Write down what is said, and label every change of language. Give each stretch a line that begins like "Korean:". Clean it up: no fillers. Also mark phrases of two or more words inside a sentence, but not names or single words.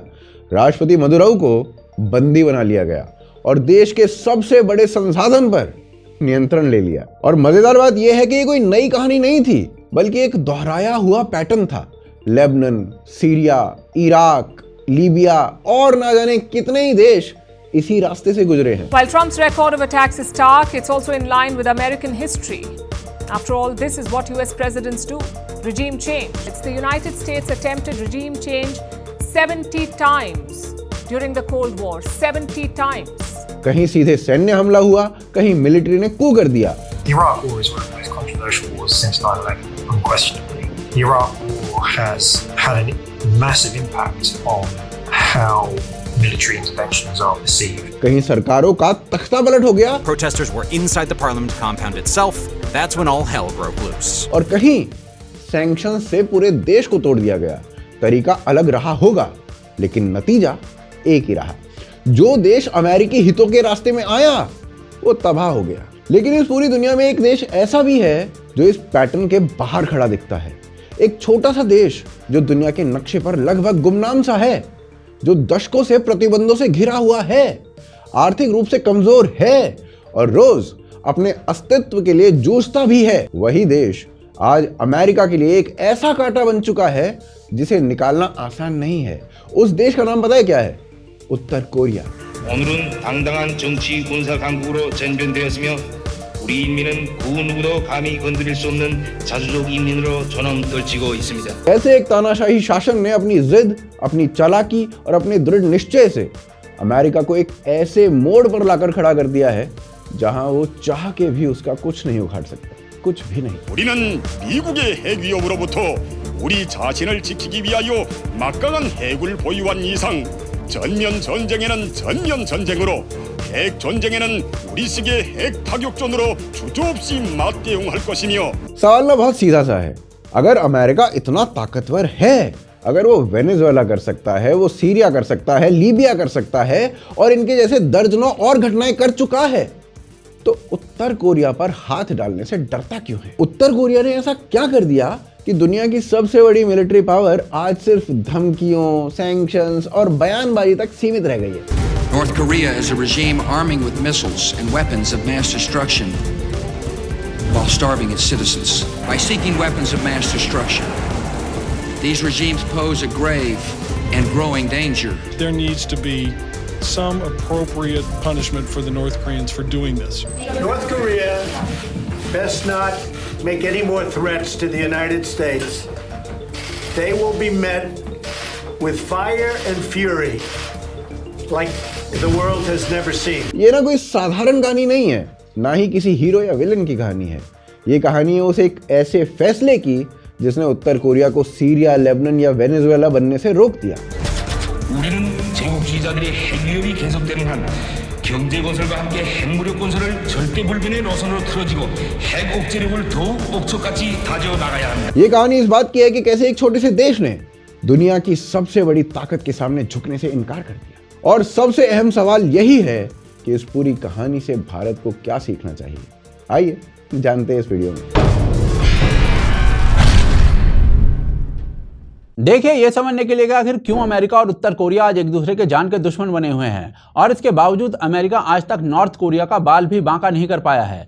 Hindi: राष्ट्रपति मदुरो को बंदी बना लिया गया और देश के सबसे बड़े संसाधन पर नियंत्रण ले लिया। और मजेदार बात यह है कि ये कोई नई कहानी नहीं थी, बल्कि एक दोहराया हुआ पैटर्न था। लेबनान, सीरिया, इराक, लीबिया और ना जाने कितने ही देश इसी रास्ते से गुजरे हैं।
English: While Trump's record of attacks is stark, it's also in line with American history. After all, this is what US presidents do. Regime change. It's the United States attempted regime change 70 times during the Cold War. 70 times.
Hindi: कहीं सीधे सैन्य हमला हुआ, कहीं मिलिट्री ने कू कर दिया।
English: The Iraq War is one of the most controversial wars since 9/11, unquestionably. The Iraq War has had a massive impact on how military interventions are perceived.
Hindi: कहीं सरकारों का तख्ता पलट हो गया।
English: Protesters were inside the parliament compound itself. That's when all hell broke loose.
Hindi: और कहीं सैंक्शन से पूरे देश को तोड़ दिया गया। तरीका अलग रहा होगा, लेकिन नतीजा एक ही रहा। जो देश अमेरिकी हितों के रास्ते में आया, वो तबाह हो गया। लेकिन इस पूरी दुनिया में एक देश ऐसा भी है जो इस पैटर्न के बाहर खड़ा दिखता है। एक छोटा सा देश जो दुनिया के नक्शे पर लगभग गुमनाम सा है, जो दशकों से प्रतिबंधों से घिरा हुआ है, आर्थिक रूप से कमजोर है और रोज अपने अस्तित्व के लिए जूझता भी है। वही देश आज अमेरिका के लिए एक ऐसा कांटा बन चुका है जिसे निकालना आसान नहीं है। उस देश का नाम पता है क्या है? उत्तर कोरिया।
Korean: 오늘은 당당한 정치 군사 강국으로 전변되었으며 우리 인민은 그 누구도 감히 건드릴 수 없는 자주적 인민으로 존엄떨치고 있습니다.
Hindi: ऐसे एक तानाशाही शासन ने अपनी जिद, अपनी चालाकी और अपने दृढ़ निश्चय से अमेरिका को एक ऐसे मोड़ पर लाकर खड़ा कर दिया है जहां वो चाह के भी उसका कुछ नहीं उखाड़ सकता, कुछ भी नहीं।
Korean: 우리는 미국의 핵 위협으로부터 우리 자신을 지키기 위하여 막강한 핵을 보유한 이상 전면 전쟁에는 전면 전쟁으로, 핵 전쟁에는 우리식의 핵 타격전으로 주저없이 맞대응할 것이며।
Hindi: सवाल ना बहुत सीधा सा है। अगर अमेरिका इतना ताकतवर है, अगर वो वेनेजुएला कर सकता है, वो सीरिया कर सकता है, लीबिया कर सकता है और इनके जैसे दर्जनों और घटनाएं कर चुका है, तो उत्तर कोरिया पर हाथ डालने से डरता क्यों है? उत्तर कोरिया ने ऐसा क्या कर दिया कि दुनिया की सबसे बड़ी मिलिट्री पावर आज सिर्फ धमकियों, सैंक्शंस और बयानबाजी तक सीमित रह गई है?
English: North Korea is a regime arming with missiles and weapons of mass destruction while starving its citizens. By seeking weapons of mass destruction, these regimes pose a grave and growing danger. There needs to be some appropriate punishment for the North Koreans for doing this. North Korea best not make any more threats to the United States. They will be met with fire and fury like the world has never seen.
Hindi: ये ना कोई साधारण कहानी नहीं है, ना ही किसी हीरो या विलन की कहानी है। ये कहानी है उस एक ऐसे फैसले की जिसने उत्तर कोरिया को सीरिया, लेबनान या वेनेजुएला बनने से रोक दिया।
Korean: 우리는 제국주의자들의 핵 위협이 계속되는 한 경제 건설과 함께 핵무력 건설을 절대 불변의 노선으로 틀어지고 핵 억제력을 더욱 옥석같이 다져 나가야 합니다.
Hindi: ये कहानी इस बात की है कि कैसे एक छोटे से देश ने दुनिया की सबसे बड़ी ताकत के सामने झुकने से इनकार कर दिया। और सबसे अहम सवाल यही है कि इस पूरी कहानी से भारत को क्या सीखना चाहिए। आइए जानते हैं इस वीडियो में। देखिए, ये समझने के लिए कि आखिर क्यों अमेरिका और उत्तर कोरिया आज एक दूसरे के जान के दुश्मन बने हुए हैं और इसके बावजूद अमेरिका आज तक नॉर्थ कोरिया का बाल भी बांका नहीं कर पाया है।